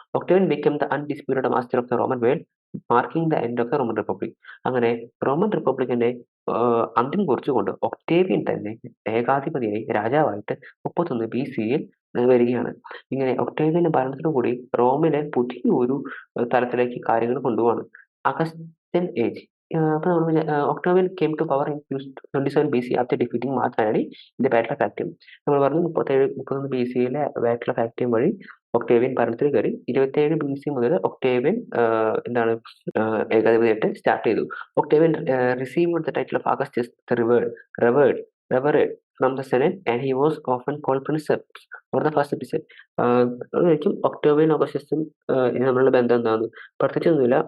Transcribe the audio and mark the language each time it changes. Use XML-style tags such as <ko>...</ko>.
<en>Octavian became the undisputed master of the Roman world, marking the end of the Roman Republic.</en> <ml>അങ്ങനെ Roman റിപ്പബ്ലിക്കിന്റെ അന്ത്യം കുറിച്ചുകൊണ്ട് Octavian തന്നെ ഏകാധിപതിയായി രാജാവായിട്ട് 31 BC-യിൽ വരികയാണ്. ഇങ്ങനെ ഒക്ടേവിയന്റെ ഭരണത്തോടുകൂടി റോമിലെ പുതിയൊരു തലത്തിലേക്ക് കാര്യങ്ങൾ കൊണ്ടുപോവാണ്. Augustan age.</ml> <en>അപ്പൊ Octavian came to power in 27 BC after defeating Mark Antony in the Battle of Actium.</en> <ml>നമ്മൾ പറഞ്ഞു 31 BC-യിലെ ബാറ്റിൽ ഓഫ് ആക്ടിയം വഴി ഒക്ടേവിയൻ ഭരണത്തിൽ കയറി. 27 BC മുതൽ ഒക്ടേവിയൻ എന്താണ് ഏകാധിപതിയായിട്ട് സ്റ്റാർട്ട് ചെയ്തു.</ml> <en>Octavian received the title of Augustus the Revered from the Senate, and he was often called Princeps or the first Princeps.</en> <ml>അതായിരിക്കും Octavian ഓഗസ്റ്റസും തമ്മിലുള്ള ബന്ധം എന്താണ്? പ്രത്യേകിച്ചൊന്നുമില്ല.</ml>